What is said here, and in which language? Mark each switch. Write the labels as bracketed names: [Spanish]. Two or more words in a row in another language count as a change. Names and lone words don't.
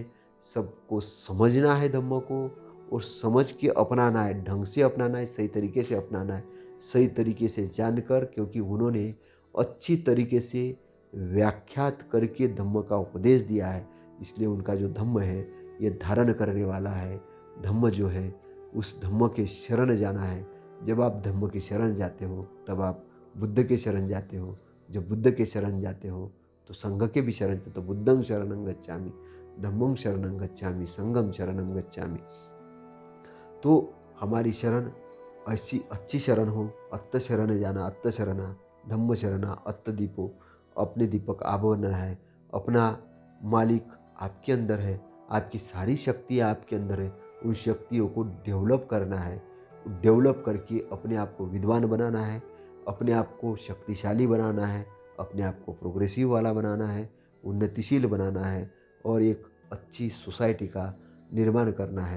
[Hindi] सबको समझना है धम्म को, और समझ के अपनाना है, ढंग से अपनाना है, सही तरीके से अपनाना है, सही तरीके से जानकर, क्योंकि उन्होंने अच्छी तरीके से व्याख्यात करके धम्म का उपदेश दिया है, इसलिए उनका जो धम्म है ये धारण करने वाला है। धम्म जो है उस धम्म के शरण जाना है। जब आप धम्म के शरण जाते हो तब आप बुद्ध के शरण जाते हो, जब बुद्ध के शरण जाते हो तो संघ के भी शरण, तो [Pali] बुद्धं शरणं गच्छामि, धम्मं शरणं गच्छामि, संघं शरणं गच्छामि। [Hindi] तो हमारी शरण ऐसी अच्छी शरण हो, अत्त शरण जाना, [Pali] अत्त शरणा, धम्म शरणा, अत्त दीपो, [Hindi] अपने दीपक आप बनना है, अपना मालिक आपके अंदर है, आपकी सारी शक्तियाँ आपके अंदर है, उन शक्तियों को डेवलप करना है, डेवलप करके अपने आप को विद्वान बनाना है, अपने आप को शक्तिशाली बनाना है, अपने आप को प्रोग्रेसिव वाला बनाना है, उन्नतिशील बनाना है, और एक अच्छी सोसाइटी का निर्माण करना है।